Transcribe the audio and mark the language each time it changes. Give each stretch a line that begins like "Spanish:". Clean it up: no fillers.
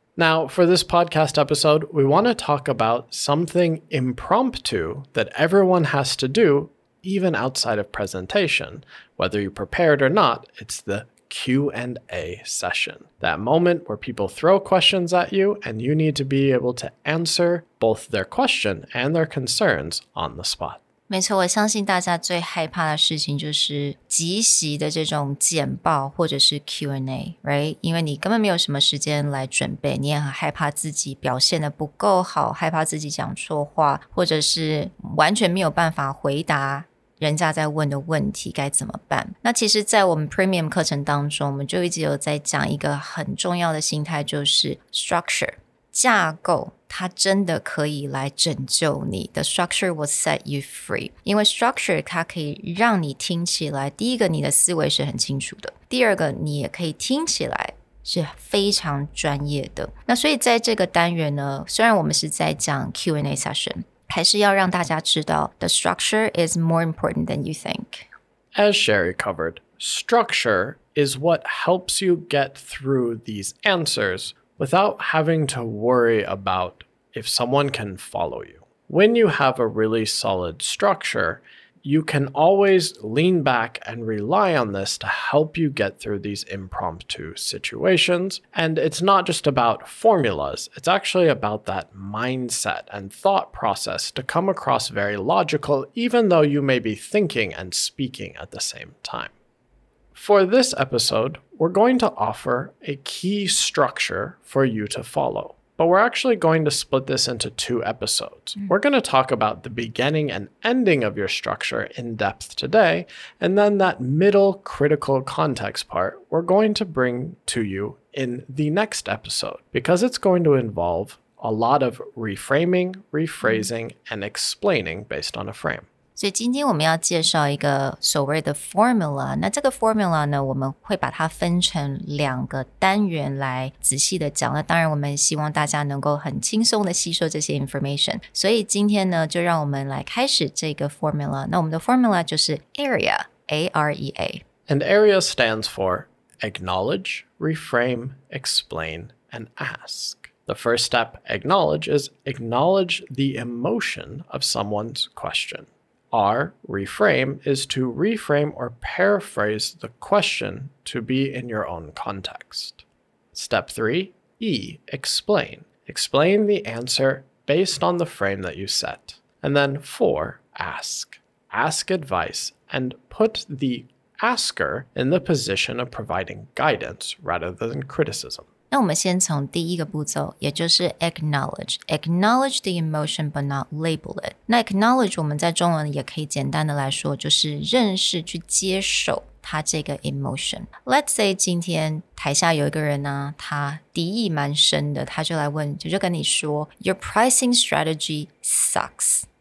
English: Now, for this podcast episode, we want to talk about something impromptu that everyone has to do, even outside of presentation. Whether you prepared or not, it's the Q&A session. That moment where people throw questions at you and you need to be able to answer both their question and their concerns on the spot.
Chinese: 没错，我相信大家最害怕的事情就是即席的这种简报或者是 Q&A,
English: right?
Chinese: 因为你根本没有什么时间来准备，你也很害怕自己表现得不够好，害怕自己讲错话，或者是完全没有办法回答人家在问的问题该怎么办。那其实在我们 Premium 课程当中，我们就一直有在讲一个很重要的心态，就是 structure 架构，它真的可以来拯救你。
English: The structure will set you free.
Chinese: 因为 structure 它可以让你听起来，第一个你的思维是很清楚的，第二个你也可以听起来是非常专业的。那所以在这个单元呢，虽然我们是在讲 Q&A session，还是要让大家知道
English: the structure is more important than you think. As Sherry covered, structure is what helps you get through these answers without having to worry about if someone can follow you. When you have a really solid structure, you can always lean back and rely on this to help you get through these impromptu situations. And it's not just about formulas, it's actually about that mindset and thought process to come across very logical, even though you may be thinking and speaking at the same time. For this episode, we're going to offer a key structure for you to follow. But we're actually going to split this into 2 episodes. We're going to talk about the beginning and ending of your structure in depth today, and then that middle critical context part we're going to bring to you in the next episode, because it's going to involve a lot of reframing, rephrasing, and explaining based on a frame.
Chinese: 所以今天我们要介绍一个所谓的 formula， 那这个 formula 呢，我们会把它分成2个单元来仔细的讲。那当然我们希望大家能够很轻松的吸收这些 information， 所以今天呢，就让我们来开始这个 formula。那我们的 formula 就是 AREA, A-R-E-A.
English: And AREA stands for acknowledge, reframe, explain, and ask. The first step, acknowledge, is acknowledge the emotion of someone's question. R, reframe, is to reframe or paraphrase the question to be in your own context. Step 3, E, explain. Explain the answer based on the frame that you set. And then 4, ask. Ask advice and put the asker in the position of providing guidance rather than criticism.
Chinese: 那我们先从第一个步骤，也就是
English: acknowledge the emotion but not label it。
Chinese: 那 acknowledge 我们在中文也可以简单的来说，就是认识去接受他这个 emotion。
English: Let's say
Chinese: 今天台下有一个人呢，他敌意蛮深的，他就来问，就跟你说
English: Your pricing strategy sucks。